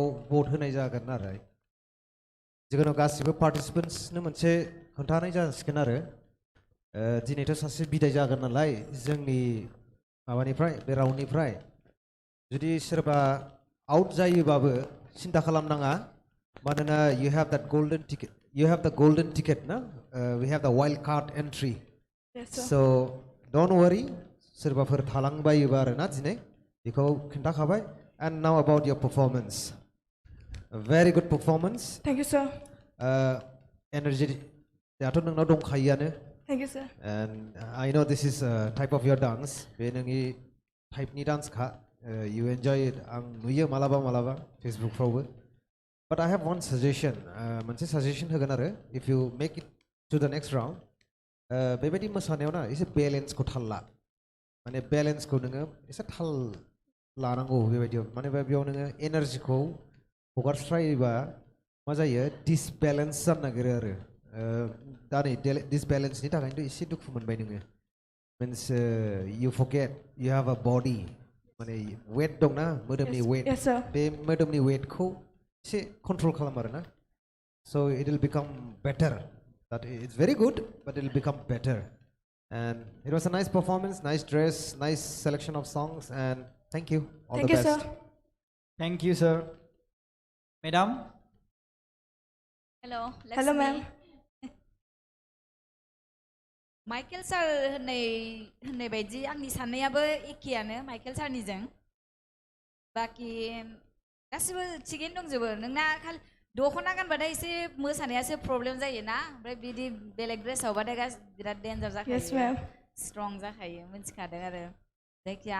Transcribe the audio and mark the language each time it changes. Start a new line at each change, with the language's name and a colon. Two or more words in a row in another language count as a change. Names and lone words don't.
Bodo: भट होनाय जागोन आरो जिखुनु गासिबो पार्टिसिपेन्ट्सनो मोनसे खोन्थानाय जासिगोन आरो दिनैथ' सासे बिदाय जागोन नालाय जोंनि माबानिफ्राय बे राउन्डनिफ्राय जुदि सोरबा आउट जायोबाबो सिन्था खालामनाङा मानोना
English: you have the golden ticket
Bodo: ना
English: we have the wild card entry so don't worry
Bodo: सोरबाफोर थालांबायोबा आरो ना दिनै बेखौ खिन्थाखाबाय
English: and now about your performance a very good performance thank you sir
Bodo: energy दाथ' नोंनाव दंखायोआनो
English: thank you sir and I know this is a type of your dance
Bodo: बे नोंनि टाइपनि डान्सखा
English: you enjoy it
Bodo: आं नुयो मालाबा फेसबुकफ्रावबो
English: but I have one suggestion
Bodo: मोनसे suggestion होगोन आरो
English: if you make it to the next round
Bodo: बेबायदि मोसानायाव ना एसे बेलेन्सखौ थाल ला माने बेलेन्सखौ नोङो एसे थाल लानांगौ बेबायदियाव माने बेयाव नोङो एनार्जिखौ हगारस्रायोबा मा जायो डिसबेलेन्स जानो नागिरो आरो दा नै डिसबेलेन्सनि थाखायनोथ' एसे दुखु मोनबाय
English: नोङो means you forget you have a body
Bodo: माने वेट दंना मोदोमनि वेट बे मोदोमनि वेटखौ एसे कन्ट्रोल खालाम आरो ना
English: so it will become better that it's very good but it will become better and it was a nice performance nice dress nice selection of songs and thank you all the best thank you sir madam hello ma'am
Bodo: माइकेल सार होननाय बायदि आंनि साननायाबो एखेयानो माइकेल सारनिजों बाखि गासिबो थिगैनो दंजोबो नोंना खालि दख'ना गानबाथाय एसे मोसानायासो प्रब्लेम जायोना ओमफ्राय बिदि बेलेग ड्रेसावबाथाय बिराद डेन्जार जाखायो स्ट्रं जाखायो मिन्थिखादों आरो जायखिया